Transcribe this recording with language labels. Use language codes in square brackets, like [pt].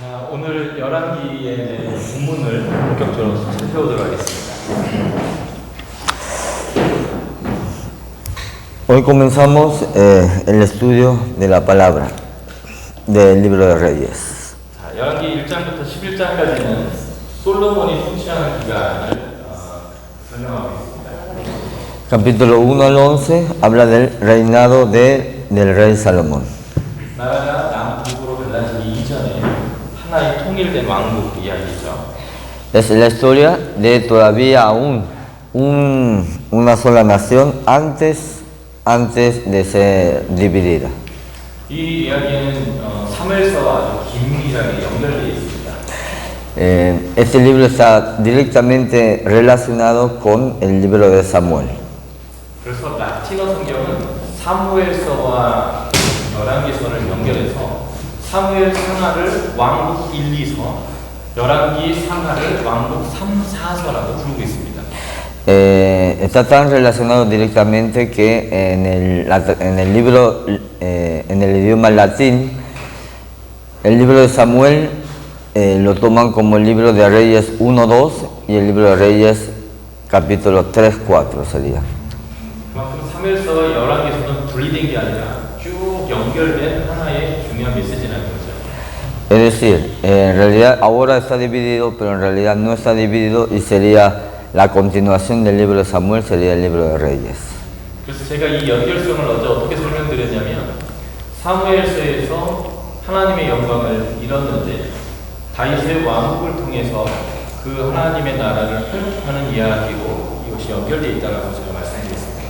[ko] 오늘 열왕기의 본문을 본격적으로 살펴보도록 하겠습니다. [es] Hoy comenzamos el estudio de la palabra del libro de Reyes. [ko] 자, 열왕기 1장부터 11장까지는 솔로몬이 통치하는 기간을 설명하고 있습니다. [es] Capítulo 1 al 11 habla del reinado del rey Salomón. [ko] 나라가 남북으로 갈라지기 이전에 하나의 통일된 왕국 이야기죠. [es] Es la historia de todavía aún una sola nación antes de ser dividida. [ko] 이 이야기는 사무엘서와 아주 긴밀하게 연결되어 있습니다. [es] Este libro está directamente relacionado con el libro de Samuel. [ko] 그래서 라틴어 성경은 사무엘서와 열왕기서를 연결해서 사무엘 상하를 왕국 1, 2서, 열왕기 상하를 왕국 3, 4서라고 부르고 있습니다. [es] Está tan relacionado directamente que en el libro, en el idioma latín, el libro de Samuel lo toman como el libro de Reyes 1, 2 y el libro de Reyes capítulo 3, 4 sería. [ko] 그만큼 사무엘서와 열왕기서는 분리된 게 아니라 쭉 연결된 하나의 중요한 메시지라는 거죠. [es] Es decir, en realidad ahora está dividido, pero en realidad no está dividido y sería la continuación del libro de Samuel, sería el libro de Reyes. [ko] 그래서 제가 이 연결성을 어떻게 설명드렸냐면 사무엘서에서 하나님의 영광을 잃었는데 다윗의 왕국을 통해서 그 하나님의 나라를 회복하는 이야기로 이것이 연결되어 있다고 제가 말씀드렸습니다.